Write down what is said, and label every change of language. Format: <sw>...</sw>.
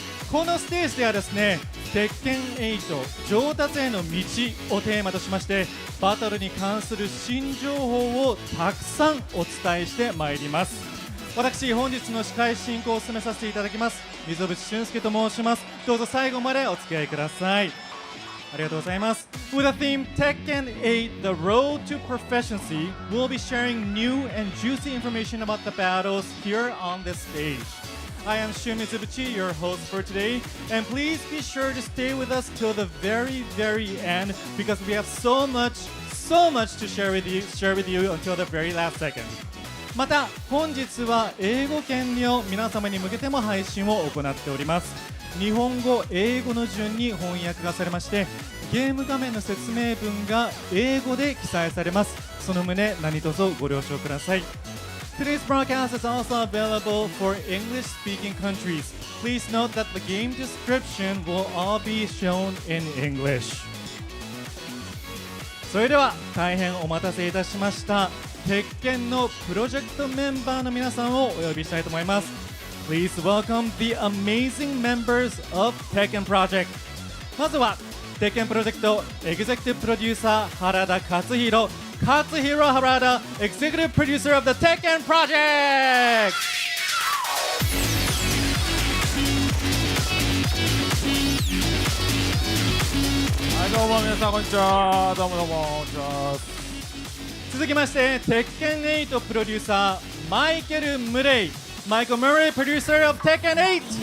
<ja>このステージではですね、鉄拳8上達への道をテーマとしまして、バトルに関する新情報をたくさんお伝えしてまいります。私本日の司会進行を務めさせていただきます溝渕俊介と申します。どうぞ最後までお付き合いください。ありがとうございます。</ja> <en>With the theme Tekken 8 The Road to Proficiency, we'll be sharing new and juicy information about the battles here on this stage. I am Shun Mitsubishi, your host for today, and please be sure to stay with us till the very end because we have so much to share with you until the very last second.</en> <ja>また本日は英語圏を皆様に向けても配信を行っております。日本語英語の順に翻訳がされまして、ゲーム画面の説明文が英語で記載されます。その旨何卒ご了承ください。</ja> <en>Today's broadcast is also available for English-speaking countries. Please note that the game description will all be shown in English.</en> <ja>それでは大変お待たせいたしました。鉄拳のプロジェクトメンバーの皆さんをお呼びしたいと思います。</ja> <en>Please welcome the amazing members of TEKKEN Project.</en> <ja>まずは鉄拳プロジェクトエグゼクティブプロデューサー原田勝弘。</ja> <en>Katsuhiro Harada, Executive Producer of the TEKKEN Project!</en> <ja>はい、どうも皆さんこんにちは。どうもこんにちは。続きまして鉄拳8プロデューサーマイケル・ムレイ</ja> <en>Michael Murray, Producer of TEKKEN 8。</en>